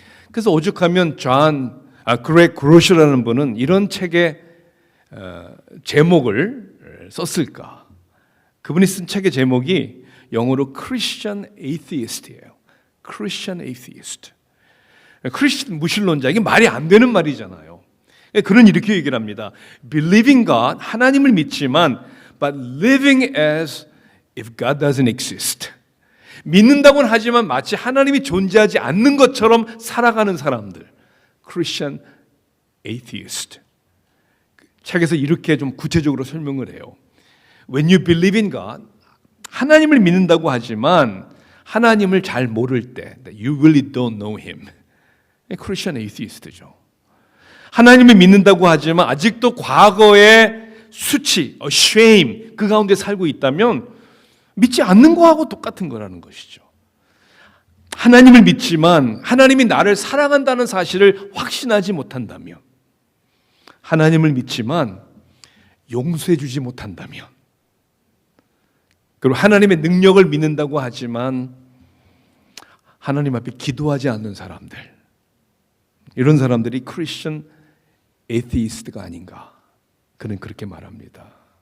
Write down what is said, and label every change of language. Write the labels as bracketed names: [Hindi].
[Korean] 그래서 오죽하면 그렉 그로셔라는 분은 이런 책의 제목을 썼을까? 그분이 쓴 책의 제목이 영어로 Christian Atheist예요. [English] Christian Atheist. [Korean] 크리스천 무신론자, 이게 말이 안 되는 말이잖아요. 그는 이렇게 얘기를 합니다. [English] Believing God, [Korean] 하나님을 믿지만 [English] but living as if God doesn't exist. [Korean] 믿는다고는 하지만 마치 하나님이 존재하지 않는 것처럼 살아가는 사람들. [English] Christian Atheist. [Korean] 책에서 이렇게 좀 구체적으로 설명을 해요. [English] When you believe in God, [Korean] 하나님을 믿는다고 하지만 하나님을 잘 모를 때 [English] You really don't know Him. [Korean] Christian Atheist죠. 하나님을 믿는다고 하지만 아직도 과거의 수치, shame 그 가운데 살고 있다면 믿지 않는 거하고 똑같은 거라는 것이죠. 하나님을 믿지만 하나님이 나를 사랑한다는 사실을 확신하지 못한다면, 하나님을 믿지만 용서해 주지 못한다면, 그리고 하나님의 능력을 믿는다고 하지만 하나님 앞에 기도하지 않는 사람들, 이런 사람들이 크리스천 에이티스트가 아닌가, 그는 그렇게 말합니다.